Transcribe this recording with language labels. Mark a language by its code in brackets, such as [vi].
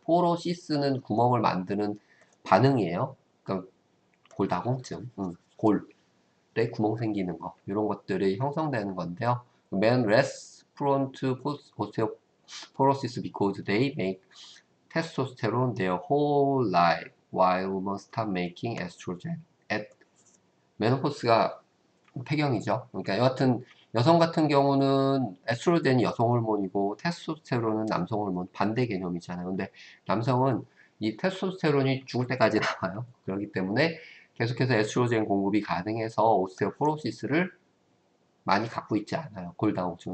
[ko] 포로시스는 구멍을 만드는 반응이에요. 그러니까 골다공증, 골에 구멍 생기는 거, 이런 것들이 형성되는 건데요. [en] Men less prone to osteoporosis because they make testosterone their whole life, while women start making estrogen at menopause가 [ko] 폐경이죠. 그러니까 여하튼 여성 같은 경우는 에스트로겐이 여성 호르몬이고 테스토스테론은 남성 호르몬, 반대 개념이잖아요. 근데 남성은 이 테스토스테론이 죽을 때까지 나와요. 그렇기 때문에 계속해서 에스트로겐 공급이 가능해서 오스테오포로시스를 많이 갖고 있지 않아요. 골다공증.